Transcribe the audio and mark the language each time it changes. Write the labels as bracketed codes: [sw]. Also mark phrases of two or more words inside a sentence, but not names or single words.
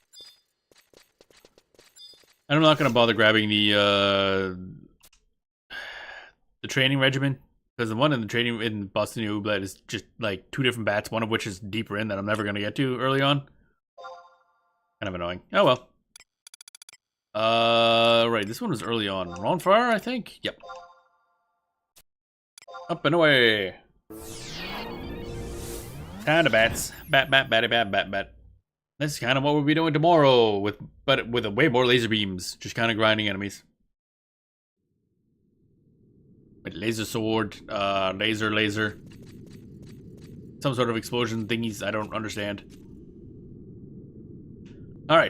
[en] And I'm not gonna bother grabbing the training regimen, because the one in the training in Boston Ooblet is just like 2 different bats, one of which is deeper in that I'm never gonna get to early on. Kind of annoying. Oh well. Right, this one was early on. Ronfar, I think? Yep. Up and away. Kind of bats. Bat, bat, batty, bat, bat, bat. That's kind of what we'll be doing tomorrow, but with way more laser beams. Just kind of grinding enemies. With laser sword, laser. Some sort of explosion thingies I don't understand. Alright.